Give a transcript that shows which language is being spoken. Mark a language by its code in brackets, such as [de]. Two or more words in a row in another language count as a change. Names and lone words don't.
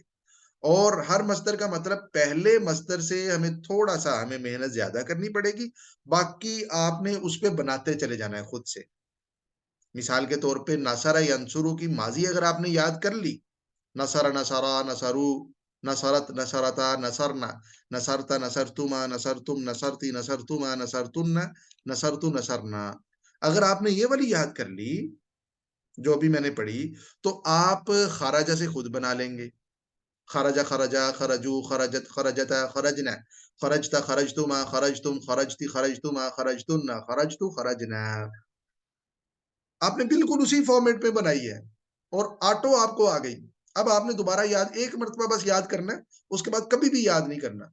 [ur] اور ہر مصدر کا مطلب پہلے مصدر سے ہمیں تھوڑا سا ہمیں محنت زیادہ کرنی پڑے گی, باقی آپ نے اس پہ بناتے چلے جانا ہے خود سے. مثال کے طور پہ [ar] نصر ینصرو [ur] کی ماضی اگر آپ نے یاد کر لی, [ar] نصر نصرا نصرو, نصرت نصرتا, نصرنا نصرتا, نصرتما نصرتم, نصرتی نصرتما, نصرتن نصرتو, نصرنا, [ur] اگر آپ نے یہ والی یاد کر لی جو بھی میں نے پڑھی, تو آپ خارجہ سے خود بنا لیں گے. [ar] خرجہ خرجا, خرجو, خرجت خرجتا, خرجنا, خرجتا, خرجتما, خرجتم, خرجتی, خرجتما, خرجتن, خرجتو, خرجنا. [ur] آپ نے بالکل اسی فارمیٹ پہ بنائی ہے اور آٹو آپ کو آ گئی. اب آپ نے دوبارہ یاد, ایک مرتبہ بس یاد کرنا ہے, اس کے بعد کبھی بھی یاد نہیں کرنا.